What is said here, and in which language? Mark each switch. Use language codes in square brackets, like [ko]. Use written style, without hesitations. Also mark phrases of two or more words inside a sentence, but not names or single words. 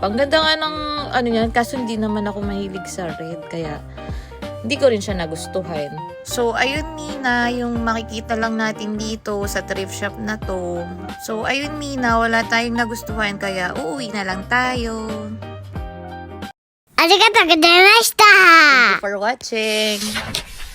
[tl] Ang ganda nga ng, yan. Kaso hindi naman ako mahilig sa red. Kaya, hindi ko rin siya nagustuhan. So, ayun Mina, yung makikita lang natin dito sa [en] thrift shop [tl] na to. So, ayun Mina, wala tayong nagustuhan kaya uuwi na lang tayo. [ja] ありがとうございました! [en] Thank you for watching!